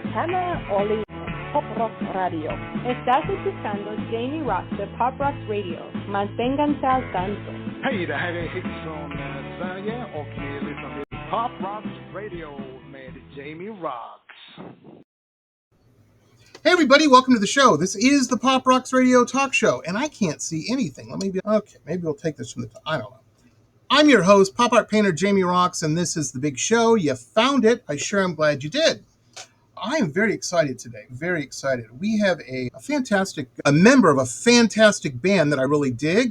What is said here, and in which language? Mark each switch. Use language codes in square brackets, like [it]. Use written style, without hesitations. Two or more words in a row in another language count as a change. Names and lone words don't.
[es] programa Oli Pop Rock Radio. Estás escuchando Jamie Roxx de Pop Rock Radio. Manténganse al tanto. [sv] Hej, det här är Hits från Sverige och ni lyssnar till Pop Rock Radio med Jamie Roxx. [en] Hey everybody, welcome to the show. This is the Pop Roxx Radio Talk Show, and I can't see anything. Maybe we'll take this from the top. I don't know. I'm your host, pop art painter Jamie Roxx, and this is the big show. You found it. I sure am glad you did. I am very excited today, very excited. We have a member of a fantastic band that I really dig.